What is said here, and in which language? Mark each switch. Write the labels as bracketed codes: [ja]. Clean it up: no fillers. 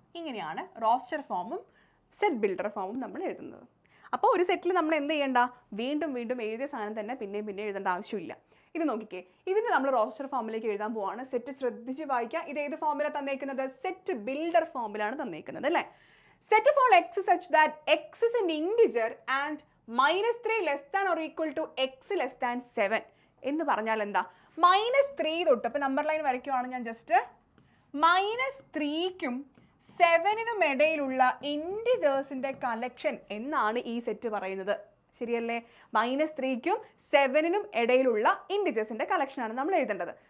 [ml] ഇങ്ങനെയാണ് റോസ്റ്റർ ഫോമും set builder ഫോമും നമ്മൾ എഴുതുന്നത്. അപ്പോൾ ഒരു സെറ്റിൽ നമ്മൾ എന്ത് ചെയ്യേണ്ട? വീണ്ടും വീണ്ടും എഴുതിയ സാധനം തന്നെ പിന്നെയും എഴുതേണ്ട ആവശ്യമില്ല. ഇത് നോക്കിക്കേ, ഇതിന് നമ്മൾ റോസ്റ്റർ ഫോമിലേക്ക് എഴുതാൻ പോവാണ്. സെറ്റ് ശ്രദ്ധിച്ച് വായിക്കുക. ഇത് ഏത് ഫോമിലാണ് തന്നേക്കുന്നത്? സെറ്റ് ബിൽഡർ ഫോമിലാണ് തന്നേക്കുന്നത് അല്ലേ? [en] Set of all x such that x is an integer and -3 less than or equal to x less than 7 [ml] എന്ന് പറഞ്ഞാൽ എന്താ? -3 തൊട്ട്, അപ്പോൾ നമ്പർ ലൈൻ വരയ്ക്കുവാണ് ഞാൻ ജസ്റ്റ്, -3ക്കും 7നും ഇടയിലുള്ള ഇൻറ്റിജേഴ്സിൻ്റെ കളക്ഷൻ എന്നാണ് ഈ സെറ്റ് പറയുന്നത്. ശരിയല്ലേ? -3ക്കും 7നും ഇടയിലുള്ള ഇൻറ്റിജേഴ്സിൻ്റെ കളക്ഷനാണ് നമ്മൾ എഴുതേണ്ടത്.